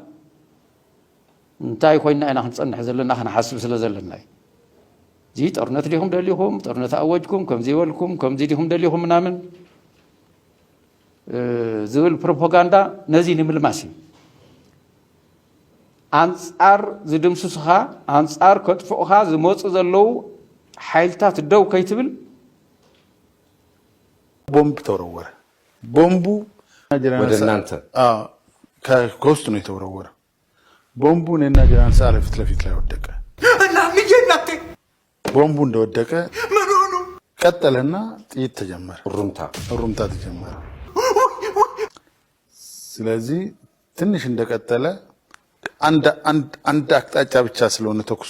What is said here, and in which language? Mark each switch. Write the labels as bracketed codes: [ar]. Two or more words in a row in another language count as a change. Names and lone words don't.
[ti] እንታይ ኮይና ኢና ክንፀንሕ ዘለና ክንሓስብ ስለ ዘለና እዩ እዚ ጦርነት ዲኹም ደሊኹም ጦርነት ኣወጅኩም ከምዚ ይበልኩም ከምዚ ዲኹም ደሊኹም ምናምን ዝብል ፕሮፓጋንዳ ነዚ ንምልማስ እዩ ኣንጻር ዝድምስሱኻ ኣንጻር ከጥፍኡኻ ዝመፁ ዘለዉ ሓይልታት ደው ከይትብል [am] ቦምብ ተወረወረ ቦምቡ ወደ እናንተ ከውስጥ ነው የተወረወረ ቦምቡ እኔና ጀነራል ሰዓረ ፊት ለፊት ላይ ወደቀ እና ምየናቴ ቦምቡ እንደወደቀ ምን ሆኑ ቀጠለና ጥይት ተጀመረ ሩምታ ተጀመረ ስለዚህ ትንሽ እንደቀጠለ አንድ አቅጣጫ ብቻ ስለሆነ ተኩሱ